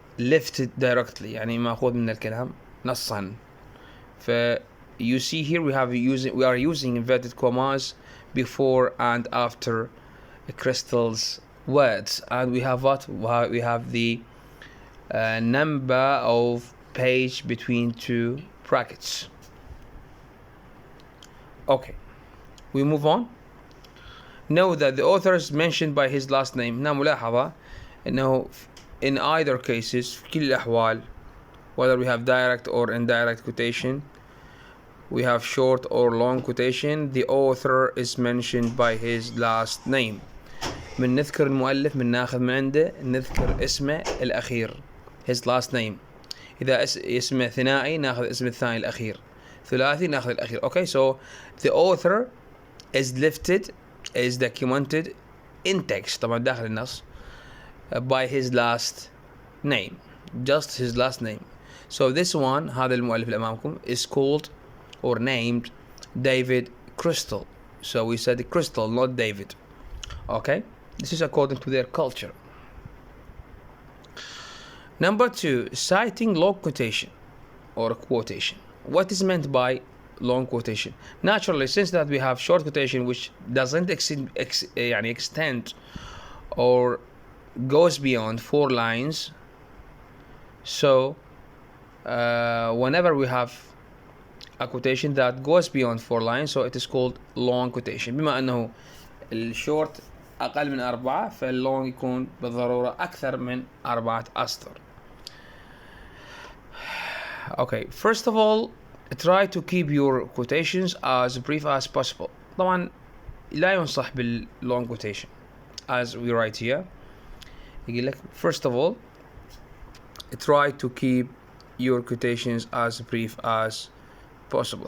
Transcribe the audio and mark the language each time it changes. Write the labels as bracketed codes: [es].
[en] lifted directly [ar] يعني مأخوذ من الكلام نصا. [en] ف you see here we are using inverted commas before and after crystals words, and we have what? We have the number of page between two brackets. Okay, we move on. Know that the author is mentioned by his last name. [ar] هنا ملاحظة إنه [en] in either cases [ar] في كل الأحوال, [en] whether we have direct or indirect quotation, we have short or long quotation, the author is mentioned by his last name. [ar] من نذكر المؤلف من ناخذ من عنده نذكر اسمه الأخير, [en] his last name. [ar] إذا اسمه ثنائي ناخذ اسم الثاني الأخير, ثلاثي ناخذ الأخير. [en] Okay, so the author is lifted, is documented in text [ar] طبعا داخل النص [en] by his last name, just his last name. So this one, [ar] هذا المؤلف اللي أمامكم, [en] is called or named David Crystal. So we said Crystal, not David. Okay, this is according to their culture. Number 2, citing long quotation or quotation. What is meant by long quotation? Naturally, since that we have short quotation which doesn't extend or goes beyond 4 lines, so whenever we have a quotation that goes beyond 4 lines, so it is called long quotation. [ar] بما أنه الشورت أقل من 4 فاللونج يكون بالضرورة أكثر من 4 أسطر. [en] Okay, first of all, try to keep your quotations as brief as possible. [ar] طبعا لا ينصح باللونج [en] quotation as we write here. [ar] يقول لك [en] first of all, try to keep your quotations as brief as possible.